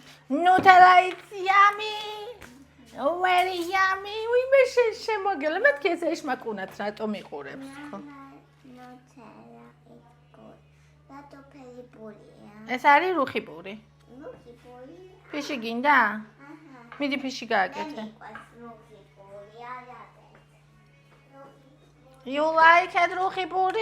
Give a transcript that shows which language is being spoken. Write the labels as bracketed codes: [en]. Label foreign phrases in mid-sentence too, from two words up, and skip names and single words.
[en] Nutella is yummy. Very yummy. [ka] ვიმე შემოგელა მეთქი ეს ეშმაკუნაც რატომ იყურებს ხო? [en] Nutella is good. [ka] რატო ფერი პურია? ეს არის რუხი პური. რუხი პური? ფიში გინდა? მიდი ფიში გააკეთე. რუხი პური არაფერი. [en] You like it [ka] რუხი პური?